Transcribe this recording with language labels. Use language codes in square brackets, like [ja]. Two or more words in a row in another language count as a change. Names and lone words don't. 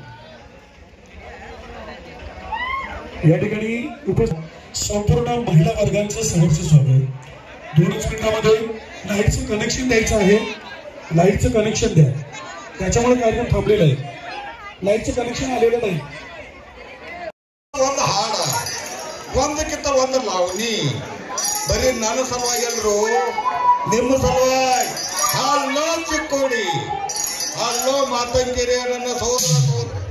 [mr] या ठिकाणी संपूर्ण महिला वर्गांचं सहर्ष स्वागत. 2 मिनिटांमध्ये लाईटचं कनेक्शन द्यायचं आहे. लाईटचं कनेक्शन द्या, त्याच्यामुळे कार्यक्रम थांबलेला आहे. लाईटचं कनेक्शन आलेलं नाही. [kn] ಒಂದು ಹಾಡ ಒಂದಕ್ಕಿಂತ ಒಂದು ಲಾವಣಿ ಬರೀ ನನ್ನ ಸಲುವಾಗಿ ಅಲ್ರು ನಿಮ್ಮ ಸಲುವಾಗಿ. ಹಲ್ಲೋ ಚಿಕ್ಕೋಡಿ, ಹಲ್ಲೋ ಮಾತಂಗಿರಿ ನನ್ನ ಸಹೋದರ.